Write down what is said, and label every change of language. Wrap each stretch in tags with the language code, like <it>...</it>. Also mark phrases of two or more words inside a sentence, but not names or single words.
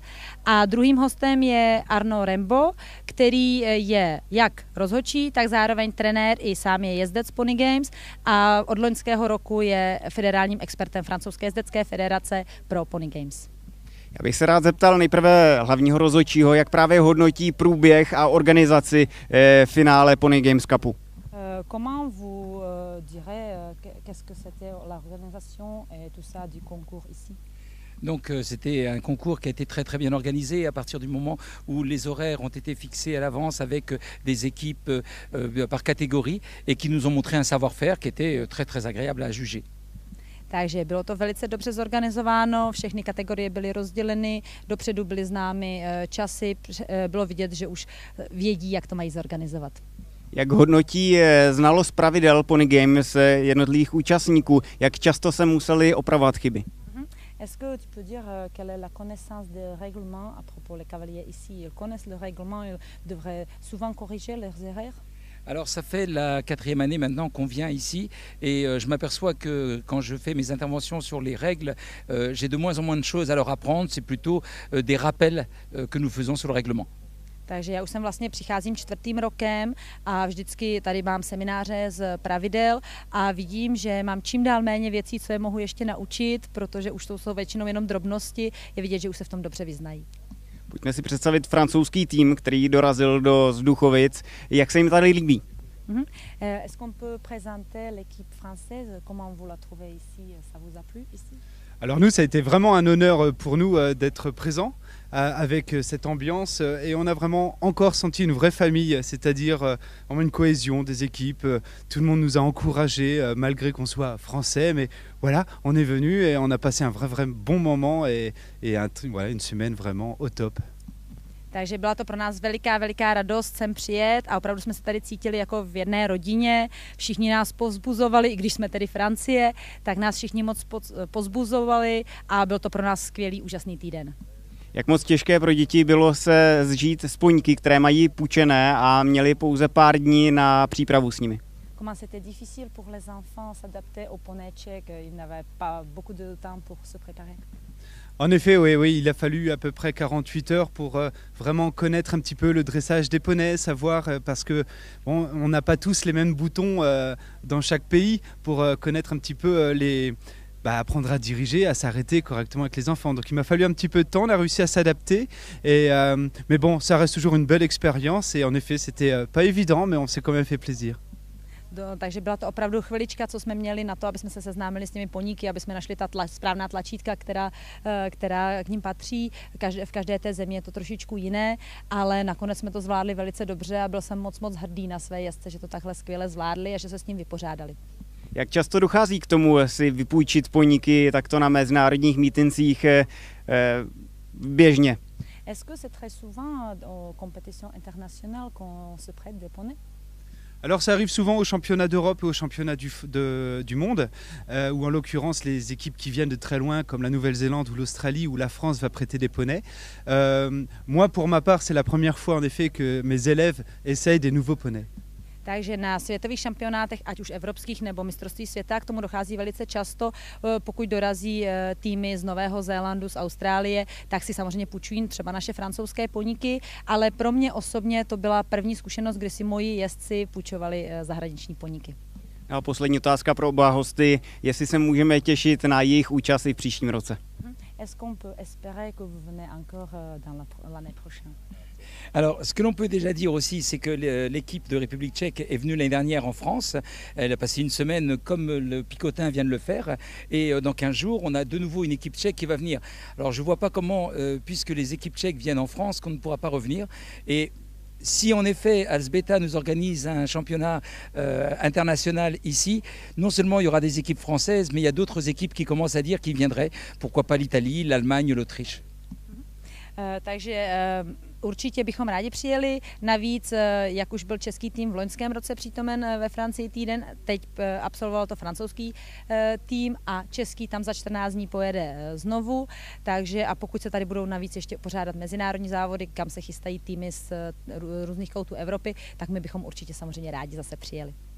<cs>A druhým hostem je Arnaud Rembo, který je jak rozhodčí, tak zároveň trenér i sám je jezdec Pony Games a od loňského roku je federálním expertem francouzské jezdecké federace pro Pony Games. Já bych se rád zeptal nejprve hlavního rozhodčího, jak právě hodnotí průběh a organizaci finále Pony Games Cupu.</cs> <fr>Comment vous direz qu'est-ce que c'était l'organisation et tout ça du concours ici? Donc c'était un concours qui a été très bien organisé à partir du moment où les horaires ont été fixés à l'avance avec des équipes par catégorie et qui nous ont montré un savoir-faire qui était très agréable à juger.</fr> <cs>Takže bylo to velice dobře zorganizováno, všechny kategorie byly rozděleny, dopředu byly známy časy, bylo vidět, že už vědí, jak to mají zorganizovat. Jak hodnotí znalost pravidel Pony Games jednotlivých účastníků? Jak často se museli opravovat chyby?</cs> <fr>Est-ce que tu peux dire quelle est la connaissance des règlements à propos les cavaliers ici? Ils connaissent le règlement, ils devraient souvent corriger leurs erreurs? Alors ça fait la 4e année maintenant qu'on vient ici et je m'aperçois que quand je fais mes interventions sur les règles, j'ai de moins en moins de choses à leur apprendre, c'est plutôt des rappels que nous faisons sur le règlement.</fr> <cs>Takže já už jsem vlastně přicházím 4. rokem a vždycky tady mám semináře z pravidel a vidím, že mám čím dál méně věcí, co je mohu ještě naučit, protože už to jsou většinou jenom drobnosti, je vidět, že už se v tom dobře vyznají. Pojďme si představit francouzský tým, který dorazil do Vzduchovic. Jak se jim tady líbí?</cs> <fr>Est-ce qu'on peut présenter l'équipe française? Comment vous la trouvez ici? Ça vous a plu ici? Alors nous, ça a été vraiment un honneur pour nous d'être présents avec cette ambiance et on a vraiment encore senti une vraie famille, c'est-à-dire vraiment une cohésion des équipes. Tout le monde nous a encouragés malgré qu'on soit français, mais voilà, on est venu et on a passé un vrai bon moment et voilà, une semaine vraiment au top.</fr> <cs>Takže byla to pro nás veliká radost sem přijet a opravdu jsme se tady cítili jako v jedné rodině. Všichni nás povzbuzovali, i když jsme tedy Francie, tak nás všichni moc povzbuzovali a byl to pro nás skvělý, úžasný týden. Jak moc těžké pro děti bylo se zžít s poníky, které mají půjčené a měli pouze pár dní na přípravu s nimi?</cs> <fr>Comment c'était difficile pour les enfants s'adapter au poney tchèque? Ils n'avaient pas beaucoup de temps pour se préparer. En effet, oui, il a fallu à peu près 48 heures pour vraiment connaître un petit peu le dressage des poneys, savoir, parce que bon, on n'a pas tous les mêmes boutons dans chaque pays pour connaître un petit peu apprendre à diriger, à s'arrêter correctement avec les enfants. Donc il m'a fallu un petit peu de temps, on a réussi à s'adapter, mais bon, ça reste toujours une belle expérience et en effet, c'était pas évident, mais on s'est quand même fait plaisir.</fr> <cs>Takže byla to opravdu chvilička, co jsme měli na to, aby jsme se seznámili s těmi poníky, aby jsme našli ta správná tlačítka, která k ním patří. V každé té zemi je to trošičku jiné, ale nakonec jsme to zvládli velice dobře a byl jsem moc hrdý na své jezdce, že to takhle skvěle zvládli a že se s ním vypořádali. Jak často dochází k tomu si vypůjčit poníky takto na mezinárodních mítincích běžně?</cs> <fr>Est-ce que c'est très souvent aux compétitions internationales qu'on se prête des poneys? Alors ça arrive souvent aux championnats d'Europe et aux championnats du monde, où en l'occurrence les équipes qui viennent de très loin comme la Nouvelle-Zélande ou l'Australie où la France va prêter des poneys. Moi pour ma part c'est la première fois en effet que mes élèves essayent des nouveaux poneys.</fr> <cs>Takže na světových šampionátech, ať už evropských nebo mistrovství světa, k tomu dochází velice často. Pokud dorazí týmy z Nového Zélandu, z Austrálie, tak si samozřejmě půjčují třeba naše francouzské poníky, ale pro mě osobně to byla první zkušenost, kdy si moji jezdci půjčovali zahraniční poníky. A poslední otázka pro oba hosty, jestli se můžeme těšit na jejich účast i v příštím roce.</cs> <fr>Est-ce qu'on peut espérer que vous venez encore dans l'année prochaine? Alors, ce que l'on peut déjà dire aussi, c'est que l'équipe de République tchèque est venue l'année dernière en France. Elle a passé une semaine comme le Picotin vient de le faire. Et dans 15 jours, on a de nouveau une équipe tchèque qui va venir. Alors, je ne vois pas comment, puisque les équipes tchèques viennent en France, qu'on ne pourra pas revenir. Et si en effet Alžběta nous organise un championnat international ici, non seulement il y aura des équipes françaises, mais il y a d'autres équipes qui commencent à dire qu'ils viendraient. Pourquoi pas l'Italie, l'Allemagne, l'Autriche.</fr> <cs>Takže Určitě bychom rádi přijeli, navíc, jak už byl český tým v loňském roce přítomen ve Francii týden, teď absolvoval to francouzský tým a český tam za 14 dní pojede znovu, takže a pokud se tady budou navíc ještě pořádat mezinárodní závody, kam se chystají týmy z různých koutů Evropy, tak my bychom určitě samozřejmě rádi zase přijeli.</cs>